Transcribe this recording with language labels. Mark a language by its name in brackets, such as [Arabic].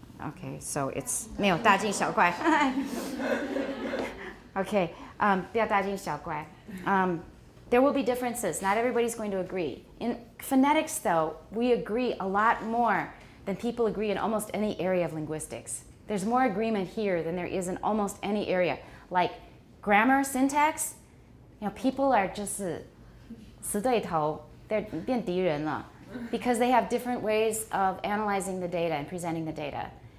[English] Okay, so it's [Chinese] 没有大惊小怪. Okay, 不要大惊小怪. [English] There will be differences. Not everybody's going to agree. In phonetics, though, we agree a lot more than people agree in almost any area of linguistics. There's more agreement here than there is in almost any area. Like grammar, syntax, people are just [Chinese] 死对头, [English] they're [Chinese] 变敌人了, [English] because they have different ways of analyzing the data and presenting the data.